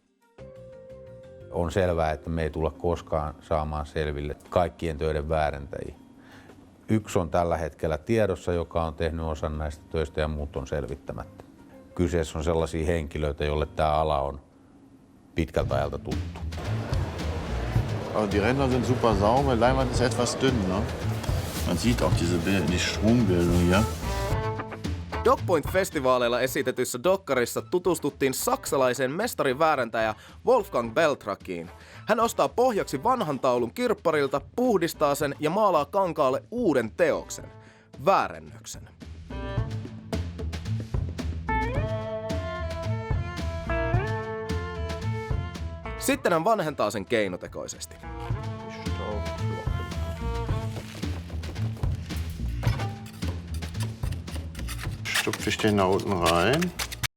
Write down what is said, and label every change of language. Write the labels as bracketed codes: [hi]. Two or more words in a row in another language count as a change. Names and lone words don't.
[fi] On selvää, että me ei tulla koskaan saamaan selville kaikkien töiden väärentäjiä. Yksi on tällä hetkellä tiedossa, joka on tehnyt osan näistä töistä, ja muut on selvittämättä. Kyseessä on sellaisia henkilöitä, joille tämä ala on pitkältä ajalta tuttu. [de] Die Ränder sind super sauber, Leinwand ist etwas dünn, ne? Man sieht auch die Schwungbildung hier. [fi] DocPoint-festivaaleilla esitetyssä dokkarissa tutustuttiin saksalaiseen mestariväärentäjä Wolfgang Beltrakiin. Hän ostaa pohjaksi vanhan taulun kirpparilta, puhdistaa sen ja maalaa kankaalle uuden teoksen, väärennöksen. Sitten hän vanhentaa sen keinotekoisesti. [de] Stupfe ich den da unten rein.